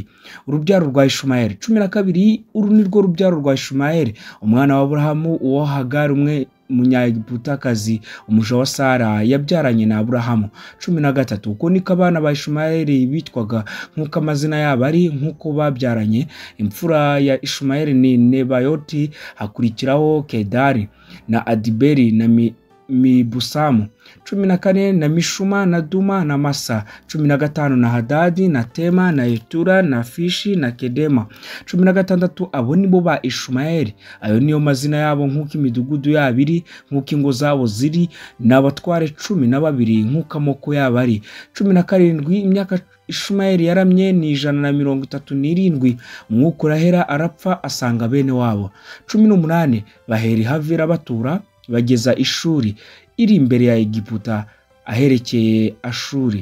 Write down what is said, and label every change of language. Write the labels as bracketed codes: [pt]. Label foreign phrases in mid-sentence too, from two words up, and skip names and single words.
[rw] Urubyaro rwa Ishumayeli. 12, uru ni rwo rubyaro rwa Ishumayeli umwana wa Aburahamu, uwo Hagari umwe Munyagiputakazi umuja wa Sara yabyaranye na Aburahamu. 13, uko niko abana ba Ishumayeli bitwaga nk'uko amazina yabo ari, nk'uko babyaranye. Imfura ya Ishumayeli ni Nebayoti, hakurikiraho Kedari na Adiberi na Mibusamu. 14, na Mishuma na Duma na Masa. 15, na Hadadi na Tema na Yetura na Fishi na Kedema. 16, abo nibo ba Ishumayeli, ayo niyo mazina yabo nk'uko imidugudu yabo iri, nk'uko ingo zabo ziri, n'abatware 12 nk'uko amoko yabo ari. 17, imyaka Ishumayeli yaramye ni 137. Umwuka urahera, arapfa asanga bene wabo. 18, bahera i Havira batura, bageza Ishuri iri imbere ya Egiputa aherekeye Ashuri.